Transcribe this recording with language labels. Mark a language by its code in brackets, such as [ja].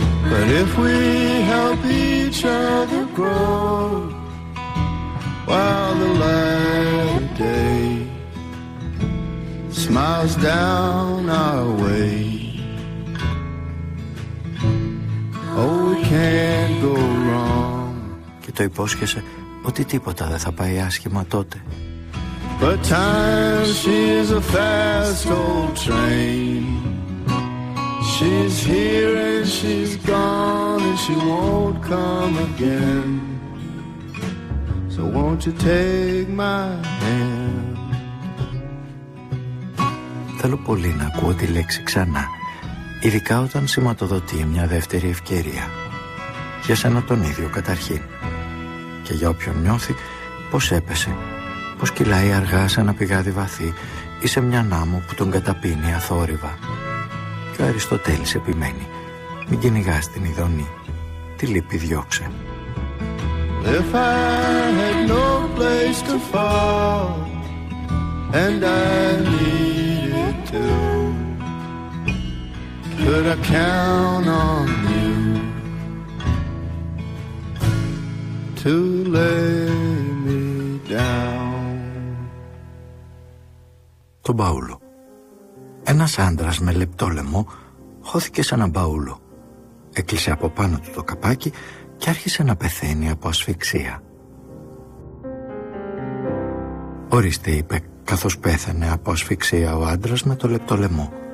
[en] But if we help each other grow while the light of day smiles down our way, oh, we can't go wrong. [el] Και το υπόσχεσαι ότι τίποτα δεν θα πάει άσχημα τότε. [en] But time, she's a fast old train. She's here and she's gone and she won't come again. So won't you take my hand? [el] Θέλω πολύ να ακούω τη λέξη ξανά, ειδικά όταν σηματοδοτεί μια δεύτερη ευκαιρία. Για σένα τον ίδιο καταρχήν. Και για όποιον νιώθει πως έπεσε, πως κυλάει αργά σε ένα πηγάδι βαθύ ή σε μια νάμο που τον καταπίνει αθόρυβα. Ο Αριστοτέλης επιμένει: μην κυνηγάς την ειδονή, τη λύπη διώξε. [en] If I had no place to fall and I needed to, could I count on you to lay me down? [el] Τον Παύλο. Ένας άντρας με λεπτό λαιμό χώθηκε σε ένα μπαούλο. Έκλεισε από πάνω του το καπάκι και άρχισε να πεθαίνει από ασφυξία. «Ορίστε», είπε, καθώς πέθαινε από ασφυξία ο άντρας με το λεπτό λαιμό.